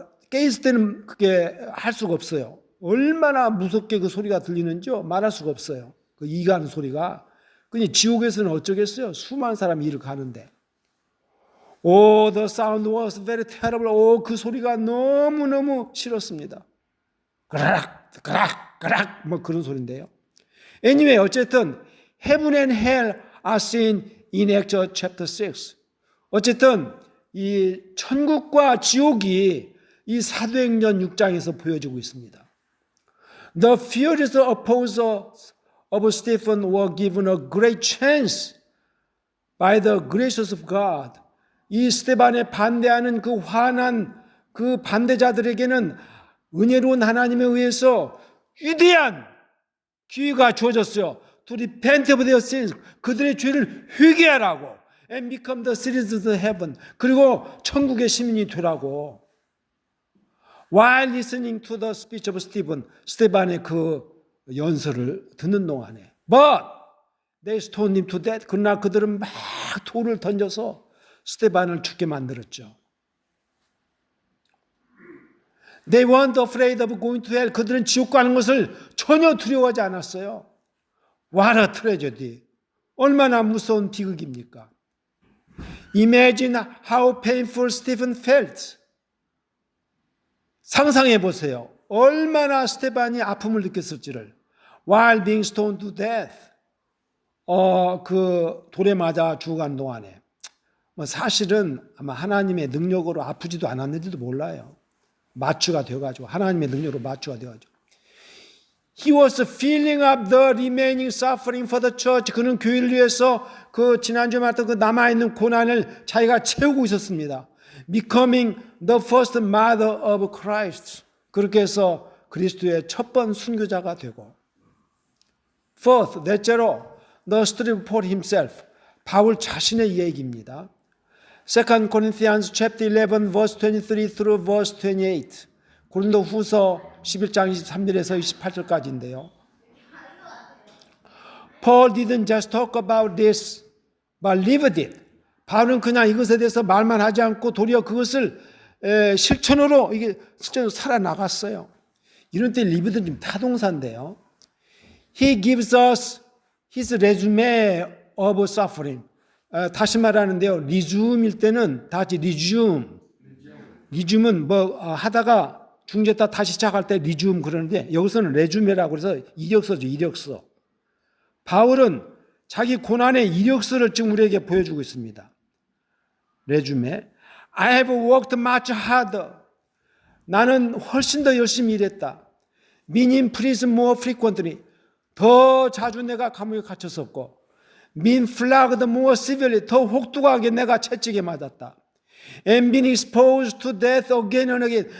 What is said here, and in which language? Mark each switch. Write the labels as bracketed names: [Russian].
[Korean] 깨있을 때는 그게 할 수가 없어요. 얼마나 무섭게 그 소리가 들리는지요. 말할 수가 없어요. 그 이가는 소리가. 그냥 지옥에서는 어쩌겠어요. 수많은 사람이 일을 가는데. [English] Oh, the sound was very terrible. [Korean] 그 소리가 너무너무 싫었습니다. 그락, 그락, 그락, 뭐 그런 소리인데요. [English] Anyway, [Korean] 어쨌든, [English] heaven and hell are seen in Acts chapter 6. [Korean] 어쨌든, 이 천국과 지옥이 이 사도행전 6장에서 보여지고 있습니다. [English] The furious opposers of Stephen were given a great chance by the graces of God. [Korean] 이 스데반에 반대하는 그 화난 그 반대자들에게는 은혜로운 하나님에 의해서 위대한 기회가 주어졌어요. [English] To repent of their sins. [Korean] 그들의 죄를 회개하라고. [English] And become the citizens of heaven. [Korean] 그리고 천국의 시민이 되라고. [English] While listening to the speech of Stephen. [Korean] 스데반의 그 연설을 듣는 동안에. [English] But they stoned him to death. [Korean] 그러나 그들은 막 돌을 던져서 스데반을 죽게 만들었죠. [English] They weren't afraid of going to hell. [Korean] 그들은 지옥 가는 것을 전혀 두려워하지 않았어요. [English] What a tragedy. [Korean] 얼마나 무서운 비극입니까? [English] Imagine how painful Stephen felt. [Korean] 상상해 보세요. 얼마나 스테반이 아픔을 느꼈을지를. [English] While being stoned to death. [Korean] 그 돌에 맞아 죽어가는 동안에. 사실은 아마 하나님의 능력으로 아프지도 않았는지도 몰라요. 마취가 되어가지고, 하나님의 능력으로 마취가 되어가지고. [English] He was filling up the remaining suffering for the church. [Korean] 그는 교회를 위해서 그 지난주에 말했던 그 남아있는 고난을 자기가 채우고 있었습니다. [English] Becoming the first mother of Christ. [Korean] 그렇게 해서 그리스도의 첫 번 순교자가 되고. [English] Fourth, [Korean] 넷째로 [English] the story of Paul himself. [Korean] 바울 자신의 얘기입니다. [English] 2 Corinthians chapter 11 verse 23 through verse 28. [Korean] 고린도 후서 11장 23절에서 28절까지인데요. [English] Paul didn't just talk about this, but lived it. [Korean] 바울은 그냥 이것에 대해서 말만 하지 않고 도리어 그것을 실천으로 살아나갔어요. 이런 때 lived는 좀 타동사인데요. [English] He gives us his resume of suffering. [Korean] 다시 말하는데요. resume일 때는 다 같이 resume. resume은 하다가 중재다 다시 시작할 때 리줌 그러는데 여기서는 레주메라고 해서 이력서죠. 이력서. 바울은 자기 고난의 이력서를 지금 우리에게 보여주고 있습니다. 레주메. [English] I have worked much harder. [Korean] 나는 훨씬 더 열심히 일했다. [English] Been in prison more frequently. [Korean] 더 자주 내가 감옥에 갇혔었고. [English] Been flogged more severely. [Korean] 더 혹독하게 내가 채찍에 맞았다. [English] And been exposed to death again and again.